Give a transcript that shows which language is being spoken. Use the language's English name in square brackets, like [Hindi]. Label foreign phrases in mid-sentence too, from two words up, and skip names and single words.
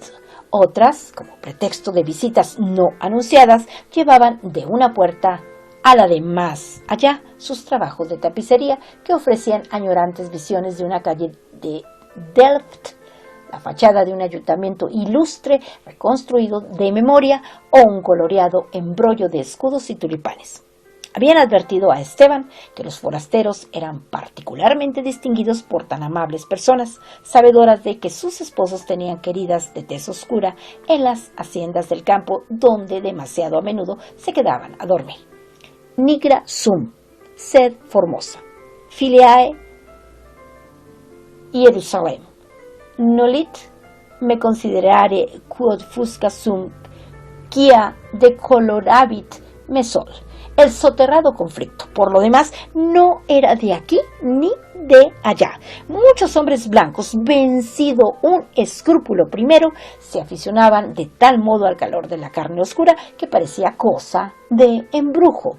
[Spanish] Otras, como pretexto de visitas no anunciadas, llevaban de una puerta a la de más allá sus trabajos de tapicería que ofrecían añorantes visiones de una calle de Delft, la fachada de un ayuntamiento ilustre reconstruido de memoria o un coloreado embrollo de escudos y tulipanes. Habían advertido a Esteban que los forasteros eran particularmente distinguidos por tan amables personas, sabedoras de que sus esposos tenían queridas de tez oscura en las haciendas del campo donde demasiado a menudo se quedaban a dormir. [Latin] Nigra sum, sed formosa, filiae Jerusalem. Nolit me considerare quod fusca sum quia decoloravit me sol. [Spanish] El soterrado conflicto, por lo demás, no era de aquí ni de allá. Muchos hombres blancos, vencido un escrúpulo primero, se aficionaban de tal modo al calor de la carne oscura que parecía cosa de embrujo.